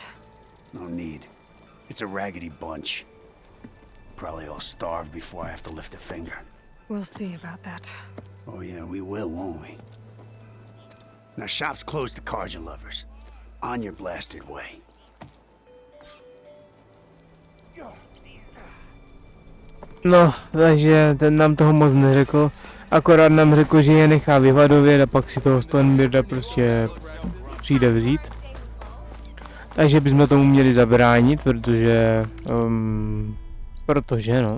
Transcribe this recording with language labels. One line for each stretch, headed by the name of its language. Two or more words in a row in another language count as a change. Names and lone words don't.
English: No need. It's a raggedy bunch. Probably all starved before I have to lift a finger. We'll see about that. Oh yeah, we will, won't we? Now shop's closed to Carja lovers. On your blasted way.
Czech: No, takže ten nám toho moc neřekl. Akorát nám řekl, že je nechá vyvadovět a pak si toho Stormbirda prostě přijde vzít. Takže bychom tomu měli zabránit, protože no.